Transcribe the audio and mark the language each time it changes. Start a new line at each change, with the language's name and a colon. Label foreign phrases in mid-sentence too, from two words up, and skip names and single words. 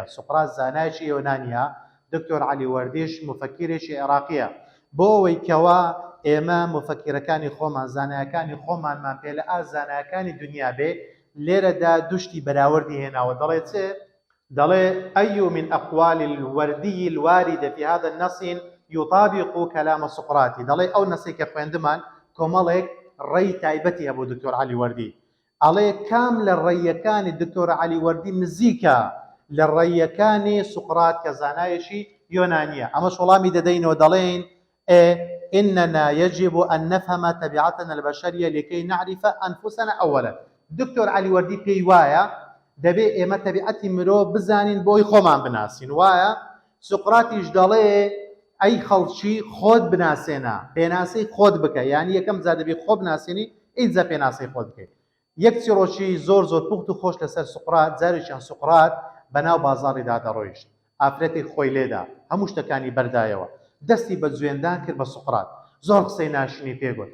Central Kurdish: سوقرات زانایەکی یۆنانیە، دکتۆر عەلیوەردیش مفەکیرێکی عێراقیە. بۆ ئەوەی کەوا ئێمە مفەکیرەکانی خۆمان زانایەکانی خۆمانمان پێ لە زانایەکانی دنیا بێ، لێرەدا دوشتی بەراوردی هێناوە. دەڵێ چێ؟ دەڵێ ئەی
Arabic: من ئەقوال الوردی الواردة في هذا النص يطابق كلام سقراطي.
Central Kurdish: دەڵێ ئەو نەسێک کە خوێندمان کۆمەڵێک ڕێی تایبەتی هەبوو دکتۆر عەلیوەردی. ئەڵێ کام لە ڕێیەکانی دکتۆر عەلیوەردی نزیکە لە ڕێیەکانی سقرات کە زانایەکی یۆنانیە. ئەمەش وەڵامی دەدەینەوە دەڵێن
Arabic: إننا يجب أن نفهم طبيعتنا البشرية لكي نعرف أنفسنا أولا.
Central Kurdish: دکتۆر عەلیوەردی پێی وایە دەبێ ئێمە تەبیعەتی مرۆڤ بزانین بۆی خۆمان بناسین. وایە سوقراتیش دەڵێ ئەی خەڵکی خۆت بناسێنە، پێناسەی خۆت بکە، یعنی یەکەم جا دەبێ خۆ بناسێنی ئیجا پێناسەی خۆت بکەیت. یەک چیرۆکی زۆر پوخت و خۆش لەسەر سوقرات، جارێکیان سوقرات بەناو بازاڕیدا دەڕۆیشت، ئافرەتێک خۆی لێدا هەموو شتەکانی بەردایەوە، دەستی بە جوێندان کرد بە سوقرات، زۆر قسەی ناشنی پێگوت.